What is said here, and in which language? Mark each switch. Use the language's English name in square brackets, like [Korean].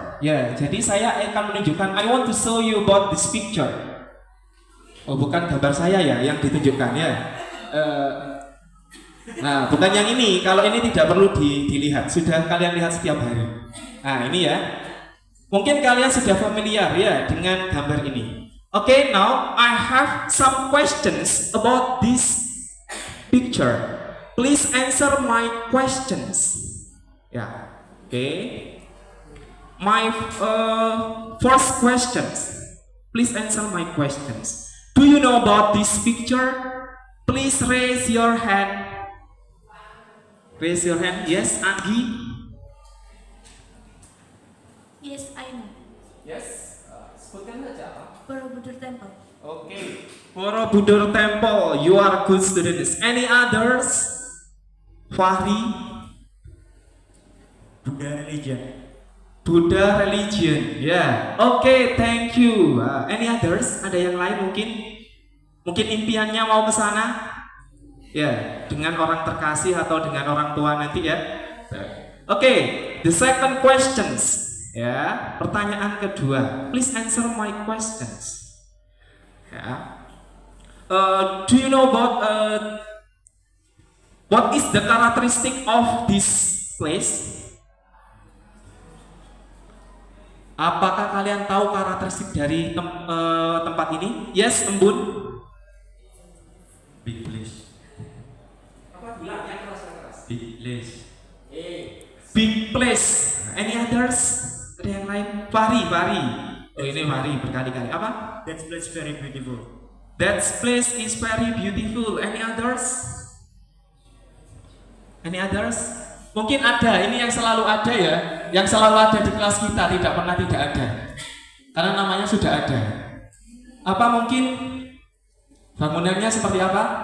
[Indonesian] Ya, jadi saya akan menunjukkan. [English] I want to show you about this picture. [Indonesian] Oh, bukan gambar saya ya yang ditunjukkan ya. Nah, bukan yang ini. Kalau ini tidak perlu dilihat. Sudah kalian lihat setiap hari. Nah, ini ya. Mungkin kalian sudah familiar ya dengan gambar ini. [English] Okay, now I have some questions about this picture. Please answer my questions. Ya, okay. My first questions. Please answer my questions. Do you know about this picture? Please raise your hand. Raise your hand. Yes, Anggi. Yes, I know. [Indonesian] Yes. Sebutkan saja apa? [English] Borobudur Temple. Okay. Borobudur Temple. You are good students. Any others? Fahri. Buddha religion. Buddha religion, ya. Yeah. Oke, thank you. Any others? [Indonesian] Ada yang lain mungkin? Mungkin impiannya mau ke sana? Ya, yeah. Dengan orang terkasih atau dengan orang tua nanti ya. [English] Oke, the second questions. Ya, [Indonesian] pertanyaan kedua. [English] Please answer my questions. Ya. Do you know about what is the characteristic of this place? [Indonesian] Apakah kalian tahu karakteristik dari tempat ini? [English] Yes, Embun. Big place. [Indonesian] Apa bilang yang keras-keras? [English] Big place. Big place. Any others? [Indonesian] Ada yang lain? [English] Fahri. [Indonesian] Oh, ini Fahri berkali-kali. Apa? [English] That place very beautiful. That place is very beautiful. Any others? Any others? [Indonesian] Mungkin ada, ini yang selalu ada ya. Yang selalu ada di kelas kita, tidak pernah tidak ada. Karena namanya sudah ada. Apa mungkin bangunannya seperti apa?